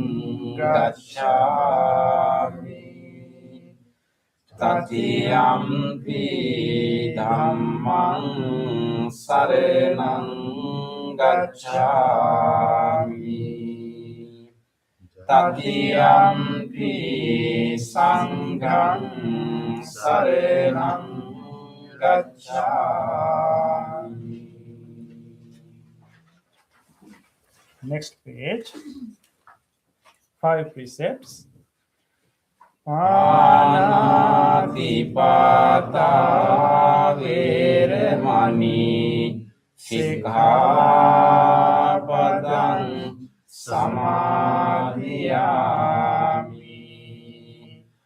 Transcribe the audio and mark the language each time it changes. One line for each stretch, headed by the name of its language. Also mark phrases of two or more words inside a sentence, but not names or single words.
Pali: gacchami, Tatiyampi Dhammang saranang gacchami, Tatiyampi Sanghang saranang gacchami.
English: Next page. 5 precepts.
Pali: Panatipata veramani sikkhapadang samadhiyami.